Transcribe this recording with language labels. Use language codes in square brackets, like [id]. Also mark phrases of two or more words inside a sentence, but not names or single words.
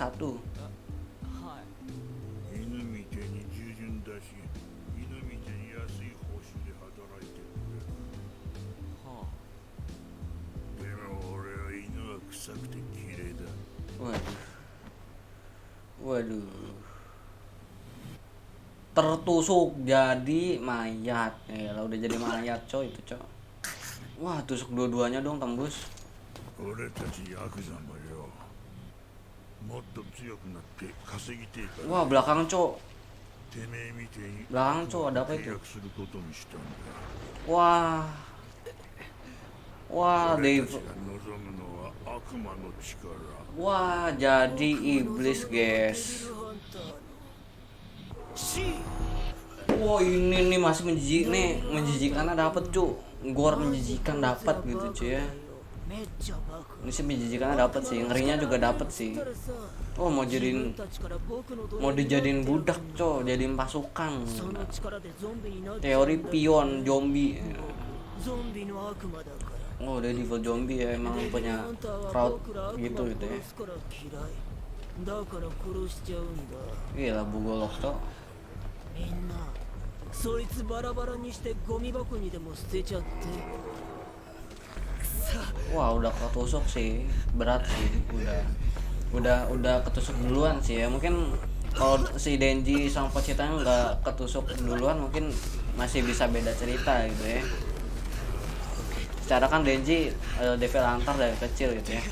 [ja] はい。犬みてえに従順だし、犬みてえに安い報酬で働いてくれる。はあ。でも俺は犬は臭くて綺麗だ。 [id] Waduh. Tertusuk jadi mayat. Lah udah jadi mayat coy itu coy. Wah tusuk dua-duanya dong tembus. [ja] 俺たちヤクザもよ、もっと強くなって稼ぎてえから。 [id] Wah belakang cok. [ja] てめえみてえに [id] belakang cowok ada apa [ja] 契 [id] itu? [ja] 約することにしたんだ。 [id] Wah, wah, [ja] 俺た [id] Dave, [ja] ちが望むのは悪魔の力。 [id] wah, jadi iblis guys. Wah ini nih masih menjijikannya dapet cu, gore menjijikan dapat gitu cuy ya. Ini sih menjijikannya dapet sih, ngerinya juga dapet sih. Oh mau dijadiin budak co, jadiin pasukan. Teori pion zombie. Oh udah Devil Zombie ya, emang punya crowd gitu ya. Gila bugolok co. [ja] みんなそいつバラバラにしてゴミ箱にでも捨てちゃって。 [id] Wah udah ketusuk sih, berat sih, udah ketusuk duluan sih ya. Mungkin kalau si Denji sama Pochita nggak ketusuk duluan mungkin masih bisa beda cerita gitu ya. Secara kan Denji [en] devil hunter [id] dari kecil gitu ya.